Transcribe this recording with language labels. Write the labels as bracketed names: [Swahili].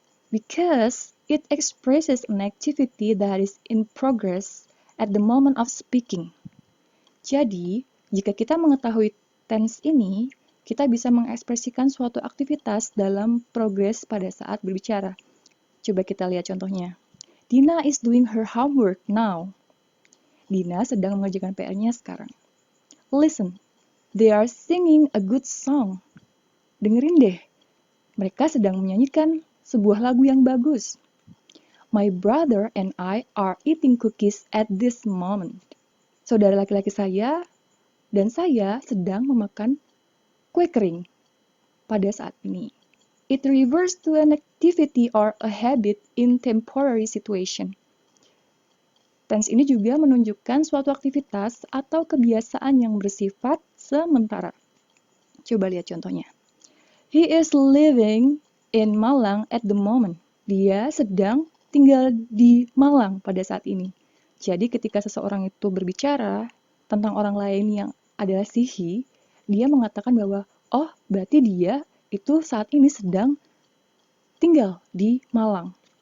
[English] Because it expresses an activity that is in progress at the moment of speaking. [Indonesian] Jadi, jika kita mengetahui tense ini, kita bisa mengekspresikan suatu aktivitas dalam progres pada saat berbicara. Coba kita lihat contohnya. [English] Dina is doing her homework now. [Indonesian] Dina sedang mengerjakan PR-nya sekarang. [English] Listen, they are singing a good song. [Indonesian] Dengerin deh, mereka sedang menyanyikan sebuah lagu yang bagus. [English] My brother and I are eating cookies at this moment. [Indonesian] Saudara laki-laki saya dan saya sedang memakan kue kering pada saat ini. [English] It refers to an activity or a habit in temporary situation. [Indonesian] Tense ini juga menunjukkan suatu aktivitas atau kebiasaan yang bersifat sementara. Coba lihat contohnya. [English] He is living in Malang at the moment. [Indonesian] Dia sedang tinggal di Malang pada saat ini. Jadi ketika seseorang itu berbicara tentang orang lain yang adalah si he, dia mengatakan bahwa, oh berarti dia itu saat ini sedang tinggal di Malang.